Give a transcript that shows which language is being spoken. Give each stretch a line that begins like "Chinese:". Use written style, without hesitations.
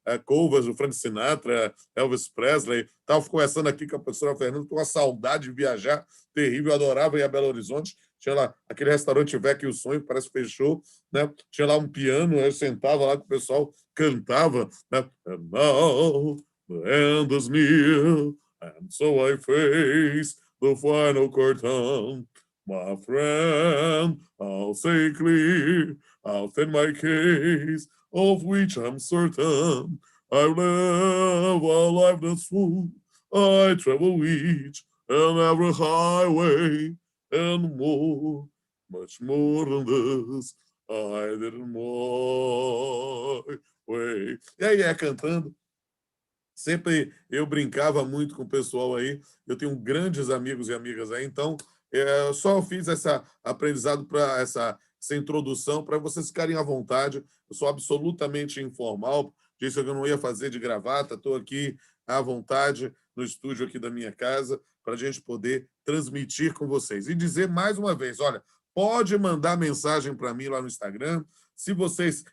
Portuguese: covers do Frank Sinatra, Elvis Presley. Estava conversando aqui com a professora Fernanda, com uma saudade de viajar terrível, eu adorava ir a Belo Horizonte. Tinha lá aquele restaurante Vecchio e o Sonho, que parece que fechou, né? Tinha lá um piano, eu sentava lá que o pessoal cantava, né?
English: And now the end is near, and so I face the final curtain. My friend, I'll say clear, I'll state my case, of which I'm certain. I live a life that's full, I travel each and every highway, and more, much more than this, I did it my way.
Portuguese: E aí, cantando. Sempre eu brincava muito com o pessoal aí, eu tenho grandes amigos e amigas aí, então só fiz essa aprendizado para essa introdução para vocês ficarem à vontade. Eu sou absolutamente informal, disse que eu não ia fazer de gravata, estou aqui à vontade no estúdio aqui da minha casa para a gente poder transmitir com vocês. E dizer mais uma vez, olha, pode mandar mensagem para mim lá no Instagram. Se vocês...